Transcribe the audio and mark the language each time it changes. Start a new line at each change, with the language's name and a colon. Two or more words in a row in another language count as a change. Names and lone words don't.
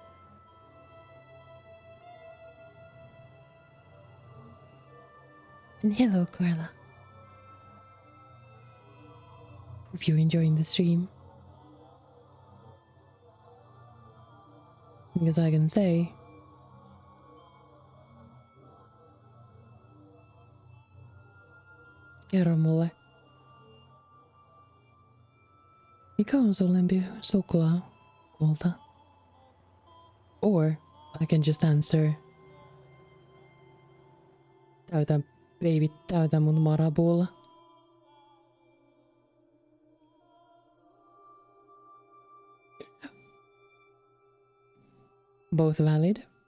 English: And hello, Carla. Hope you're enjoying the stream. Because I can say...
Finnish: Kerro mulle. Mikä on sun lempi suklaa, kulta?
English: Or I can just answer.
Finnish: Täytä mun marabulla.
English: Both valid.